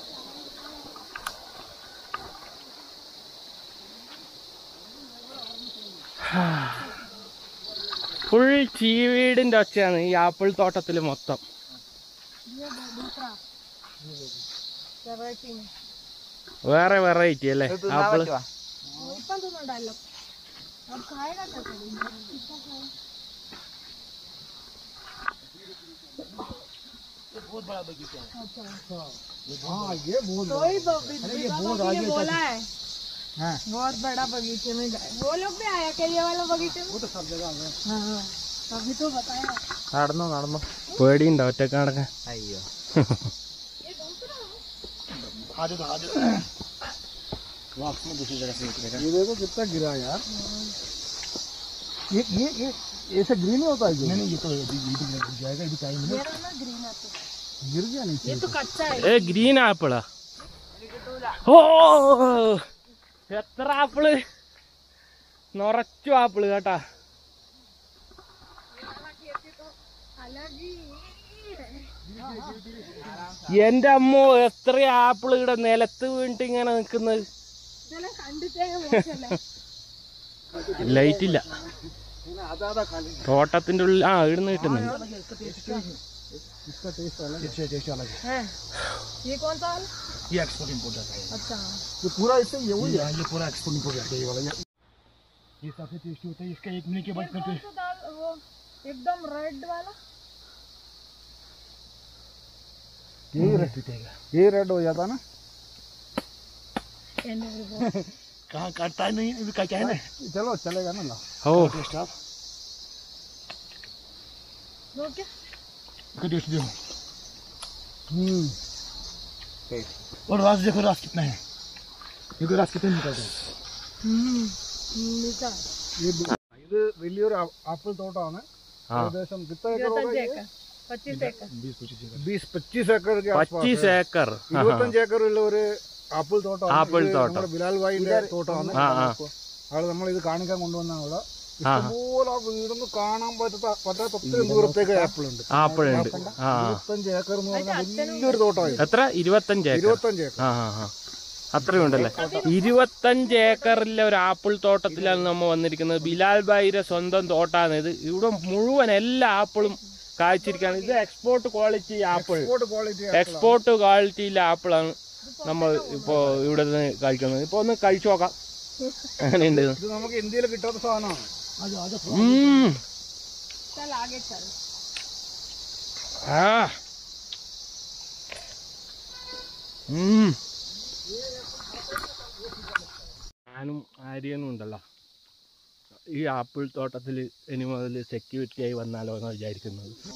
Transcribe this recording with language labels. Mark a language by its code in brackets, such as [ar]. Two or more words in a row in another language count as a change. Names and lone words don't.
[ml] ഫുൾ ചീവീടിന്റെ ഒച്ചയാണ് ഈ ആപ്പിൾ തോട്ടത്തിൽ മൊത്തം. വേറെ വെറൈറ്റി അല്ലേ ആപ്പിൾ? [hi] बहुत बड़ा बगीचा है। हाँ ये बोला है बहुत बड़ा बगीचे में गए। वो लोग भी आया क्या ये वाला बगीचे में? वो तो सब जगह है। हाँ अभी तो बताया। [ml] നടന്നോ പേടിയുണ്ടോ ഒറ്റക്ക് നടക്കാൻ? അയ്യോ [hi] ये देखो कितना गिरा यार। ये ऐसे ग्रीन होता है? नहीं ये तो गिर जाएगा, ये टाइम [en] green apple [hi] गिर गया नहीं। ये तो कच्चा है। [ml] ഏ ഗ്രീൻ ആപ്പിളാ. ഓ എത്ര ആപ്പിള്, നിറച്ചു ആപ്പിള് കേട്ടാ. എന്റെ അമ്മോ എത്ര ആപ്പിള് ഇവിടെ നിലത്ത് വീണിട്ട് ഇങ്ങനെ നിക്കുന്നത്. ലൈറ്റ് ഇല്ല തോട്ടത്തിന്റെ ഉള്ളിൽ. ആ ഇവിടുന്ന് കിട്ടുന്നുണ്ട്. [hi] इसका टेस्ट अलग है। ये कौन सा वाला? ये [en] export import [hi] जाता है। अच्छा ये पूरा इससे ये वही है, ये पूरा [en] export import [hi] जाता है ये वाला। ये सबसे टेस्टी होता है इसका 1 महीने के बाद में टेस्ट। वो एकदम रेड वाला ये रेड हो जाता ना। कहाँ काटता है नहीं क्या है ना। चलो चलेगा ना। ഓ टेस्ट आप ओके टेस्ट देखो। और रस देखो, रस कितना है। देखो रस कितना निकलता है। [ml] ഇത് വലിയൊരു ആപ്പിൾ തോട്ടമാണ്. [hi] ഏകദേശം कितना एकड़ होगा ये? 25 एकड़ 20-25 एकड़ के आसपास [ml] 25 ഏക്കർ. 25 ഏക്കർ ഉള്ള ഒരു ആപ്പിൾ തോട്ടമാണ്. ആപ്പിൾ തോട്ടം. നമ്മുടെ ബിലാൽ ഭായിന്റെ തോട്ടമാണ്. ആള് നമ്മൾ ഇത് കാണിക്കാൻ കൊണ്ടുവന്ന അവിടെ ഇഷ്ടംപോലെ ആ വീടൊന്നും കാണാൻ പറ്റാത്ത ഒത്തിരി ദൂരത്തേക്ക് ആപ്പിൾ ഉണ്ട്. ആപ്പിളുണ്ട്. 25 ഏക്കർ എന്ന് പറഞ്ഞാൽ വലിയൊരു തോട്ടമായി. എത്ര? 25 ഏക്കർ. 25 ഏക്കർ. അത്രയുണ്ടല്ലേ. 25 ഏക്കറിലെ ഒരു ആപ്പിൾ തോട്ടത്തിലാണ് നമ്മൾ വന്നിരിക്കുന്നത്. ബിലാൽ ഭായിയുടെ സ്വന്തം തോട്ടാണ് ഇത്. ഇവിടെ മുഴുവൻ എല്ലാ ആപ്പിളും കായ്ച്ചിരിക്കുകയാണ്. ഇത് [en] export quality [ml] ആപ്പിൾ. എക്സ്പോർട്ട് ക്വാളിറ്റിയിലെ ആപ്പിളാണ് നമ്മൾ ഇപ്പോ ഇവിടെ നിന്ന് കഴിക്കുന്നത്. ഇപ്പൊ ഒന്ന് കഴിച്ചു നോക്കാം അങ്ങനെയുണ്ട്. ഇത് നമുക്ക് ഇന്ത്യയിൽ കിട്ടാത്ത സാധനമാണ്. [hi] चल आगे चल. [ml] ഞാനും ആര്യനും ഉണ്ടല്ലോ ഈ ആപ്പിൾ തോട്ടത്തിൽ ഇനി മുതൽ സെക്യൂരിറ്റി ആയി വന്നാലോ എന്ന് വിചാരിക്കുന്നത്.